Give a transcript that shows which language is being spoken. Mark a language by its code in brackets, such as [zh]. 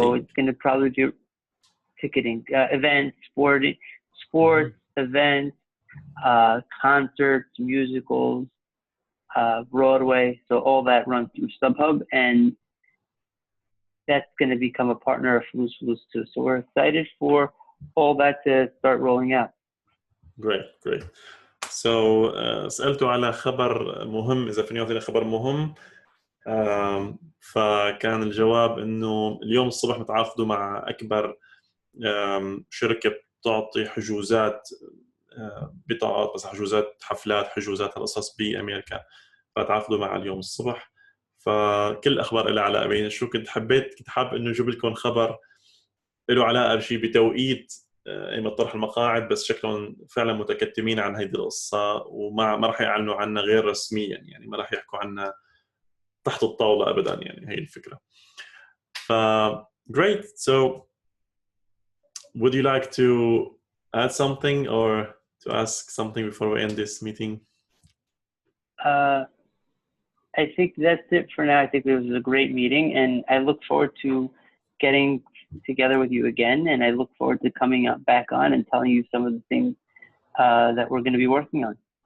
[en] So it's going to probably do ticketing, events, sports, events, concerts, musicals, Broadway. So all that runs through StubHub, and that's going to become a partner of Flu's too. So we're excited for all that to start rolling out. Great. [ar] So سألته على خبر مهم، إذا فيني أعطينا خبر مهم. فكان الجواب إنه اليوم الصبح متعاقدوا مع أكبر شركة تعطي حجوزات بطاقات، بس حجوزات حفلات، حجوزات هالقصص بأمريكا. فتعاقدوا مع اليوم الصبح. فكل أخبار لها علاقة بين شو كنت حابب إنه نجيب لكم خبر له علاقة بشيء بتوقيت ايمت طرح المقاعد، بس شكلهم فعلا متكتمين عن هيدي القصة، ما راح يعلنوا عنها غير رسميا، يعني ما راح يحكوا عنها تحت الطاولة أبدا، يعني هي الفكرة. [en] Great. So would you like to add something or to ask something before we end this meeting? I think that's it for now. I think it was a great meeting, and I look forward to getting together with you again, and I look forward to coming back on and telling you some of the things that we're going to be working on.